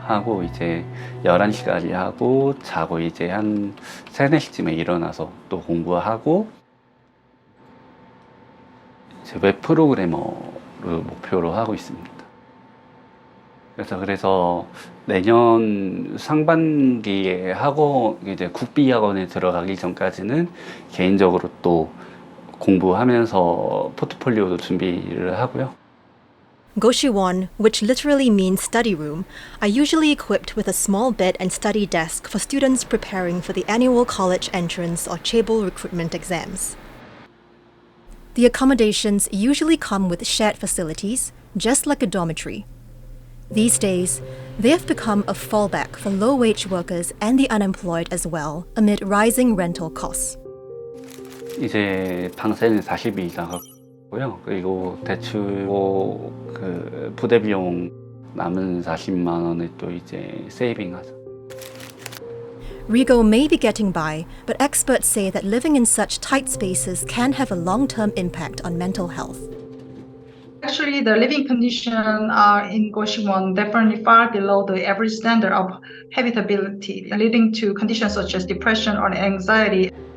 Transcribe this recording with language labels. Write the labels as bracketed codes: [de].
[ko] 하고 이제 11시까지 하고 자고 이제 한 3, 4시쯤에 일어나서 또 공부하고 이제 웹 프로그래머를 목표로 하고 있습니다. 그래서 내년 상반기에 이제 국비학원에 들어가기 전까지는 개인적으로 또 공부하면서 포트폴리오도 준비를 하고요. [en] Goshiwon, which literally means study room, are usually equipped with a small bed and study desk for students preparing for the annual college entrance or chaebol recruitment exams. The accommodations usually come with shared facilities, just like a dormitory. These days, they have become a fallback for low-wage workers and the unemployed as well, amid rising rental costs. [ko] 이제 방세는 40이 나갔고요. 그리고 대출 그 부대 비용 남은 40만 원을 또 이제 세이빙하죠. [en] Rigo may be getting by, but experts say that living in such tight spaces can have a long-term impact on mental health. Actually, the living conditions are in Goshiwon definitely far below the average standard of habitability, leading to conditions such as depression or anxiety.